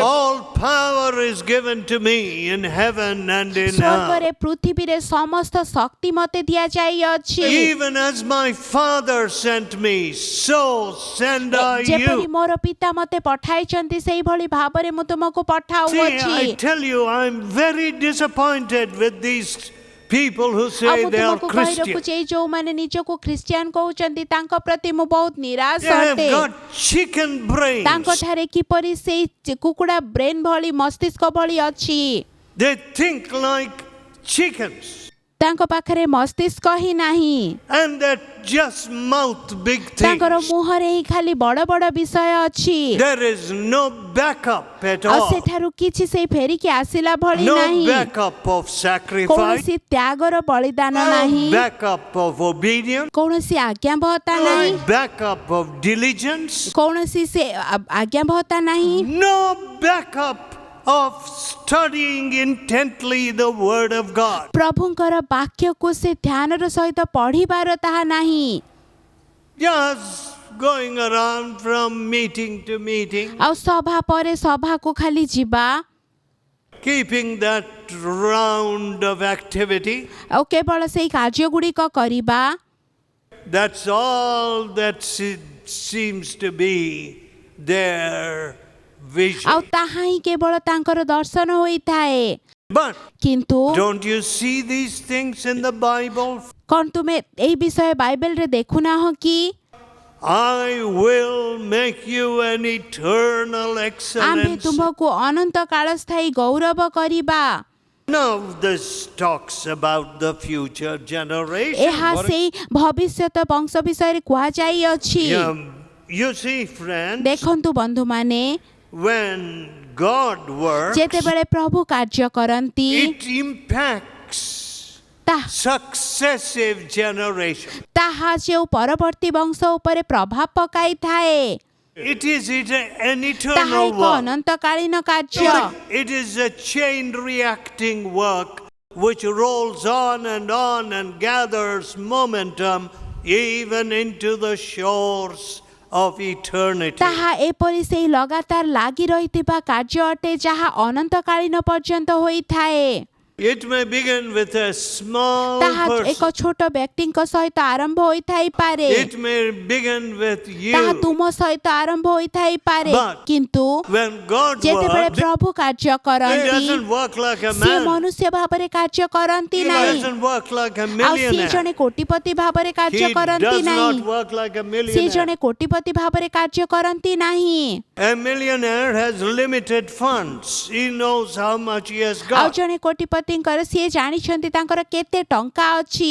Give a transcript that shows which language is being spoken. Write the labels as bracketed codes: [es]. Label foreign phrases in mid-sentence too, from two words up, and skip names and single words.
[en] All power is given to me in heaven and in [or] ସ୍ୱର୍ଗରେ [en] earth. [or] ପୃଥିବୀରେ ସମସ୍ତ ଶକ୍ତି ମୋତେ ଦିଆଯାଇଅଛି। [en] Even as my Father sent me, so send I [or] ଯେପରି [en] you. [or] ମୋର ପିତା ମୋତେ ପଠାଇଛନ୍ତି ସେଇଭଳି ଭାବରେ ମୁଁ ତୁମକୁ [en] See, [or] ପଠାଉଅଛି। [en] I tell you, I'm very disappointed with these people who [or] ଆଉ [en] say [or] ମୁଁ [en] they are [or] ତୁମକୁ କହି [en] Christian. [or] ରଖୁଛି, ଏଇ ଯୋଉମାନେ ନିଜକୁ ଖ୍ରୀଷ୍ଟିଆନ କହୁଛନ୍ତି ତାଙ୍କ ପ୍ରତି ମୁଁ ବହୁତ ନିରାଶ [en] They have [or] ଅଟେ। [en] got chicken brains. [or] ତାଙ୍କ ଠାରେ କିପରି ସେଇ କୁକୁଡ଼ା ବ୍ରେନ୍ ଭଳି ମସ୍ତିଷ୍କ ଭଳି ଅଛି। [en] They think like chickens. [or] ତାଙ୍କ ପାଖରେ ମସ୍ତିଷ୍କ ହିଁ ନାହିଁ, [en] And that just mouth big [or] ତାଙ୍କର [en] things. [or] ମୁହଁରେ ହିଁ ଖାଲି ବଡ଼ ବଡ଼ ବିଷୟ ଅଛି। [en] There is no backup at [or] ଆଉ [en] all. [or] ସେଠାରୁ କିଛି ସେଇ ଫେରିକି ଆସିଲା ଭଳି [en] No [or] ନାହିଁ, [en] backup of sacrifice. [or] କୌଣସି ତ୍ୟାଗର ବଳିଦାନ ନାହିଁ, [en] No backup of obedience. [or] କୌଣସି ଆଜ୍ଞାବହତା ନାହିଁ, [en] No backup of diligence. [or] କୌଣସି ସେ ଆଜ୍ଞାବହତା ନାହିଁ, [en] No backup of studying intently the Word of God. [or] ପ୍ରଭୁଙ୍କର ବାକ୍ୟକୁ ସେ ଧ୍ୟାନର ସହିତ ପଢ଼ିବାର ତାହା ନାହିଁ। [en] Just going around from meeting to meeting, [or] ଆଉ ସଭା ପରେ ସଭାକୁ ଖାଲି ଯିବା, [en] keeping that round of activity. [or] ଆଉ କେବଳ ସେଇ କାର୍ଯ୍ୟ ଗୁଡ଼ିକ କରିବା, [en] That's all that seems to be their vision. [or] ଆଉ ତାହା ହିଁ କେବଳ ତାଙ୍କର ଦର୍ଶନ ହୋଇଥାଏ। [en] But [or] କିନ୍ତୁ [en] don't you see these things in the Bible? [or] କଣ ତୁମେ ଏହି ବିଷୟ ବାଇବେଲରେ ଦେଖୁନାହଁ କି? [en] I will make you an eternal [or] ଆମେ [en] excellence. [or] ତୁମକୁ ଅନନ୍ତ କାଳସ୍ଥାୟୀ ଗୌରବ କରିବା। [en] Now this talks about the future generation. [or] ଏହା ସେଇ ଭବିଷ୍ୟତ ବଂଶ ବିଷୟରେ କୁହାଯାଇଅଛି। [en] You see, friends, [or] ଦେଖନ୍ତୁ ବନ୍ଧୁମାନେ, [en] when God works, [or] ଯେତେବେଳେ ପ୍ରଭୁ କାର୍ଯ୍ୟ କରନ୍ତି, [en] it impacts successive generations. [or] ତାହା ଯେଉଁ ପରବର୍ତ୍ତୀ ବଂଶ ଉପରେ ପ୍ରଭାବ ପକାଇଥାଏ, [en] It is an [or] ତାହା [en] eternal [or] ଏକ [en] work. [or] ଅନନ୍ତକାଳୀନ କାର୍ଯ୍ୟ। [en] It is a chain reacting work which rolls on and gathers momentum even into the shores of eternity. [or] ତାହା ଏପରି ସେଇ ଲଗାତାର ଲାଗି ରହିଥିବା କାର୍ଯ୍ୟ ଅଟେ ଯାହା ଅନନ୍ତକାଳୀନ ପର୍ଯ୍ୟନ୍ତ ହୋଇଥାଏ। [en] It may begin with a small [or] ତାହା ଏକ [en] person. [or] ଛୋଟ ବ୍ୟକ୍ତିଙ୍କ ସହିତ ଆରମ୍ଭ ହୋଇଥାଇପାରେ, [en] It may begin with [or] ତାହା [en] you. [or] ତୁମ ସହିତ ଆରମ୍ଭ ହୋଇଥାଇପାରେ, [en] But [or] କିନ୍ତୁ [en] when God [or] ଯେତେବେଳେ [en] works, [or] ପ୍ରଭୁ କାର୍ଯ୍ୟ [en] He [or] କରନ୍ତି [en] doesn't work like a [or] ସିଏ [en] man. [or] ମନୁଷ୍ୟ ଭାବରେ କାର୍ଯ୍ୟ କରନ୍ତି [en] He [or] ନାହିଁ, [en] doesn't work like a [or] ଆଉ ସିଏ [en] millionaire. [or] ଜଣେ କୋଟିପତି ଭାବରେ କାର୍ଯ୍ୟ [en] He [or] କରନ୍ତି [en] does [or] ନାହିଁ, [en] not work like a [or] ସିଏ [en] millionaire. [or] ଜଣେ କୋଟିପତି ଭାବରେ କାର୍ଯ୍ୟ କରନ୍ତି ନାହିଁ। [en] A millionaire has limited funds. He knows how much he has [or] ଆଉ [en] got. [or] ଜଣେ କୋଟିପତିଙ୍କର ସିଏ ଜାଣିଛନ୍ତି ତାଙ୍କର କେତେ ଟଙ୍କା ଅଛି,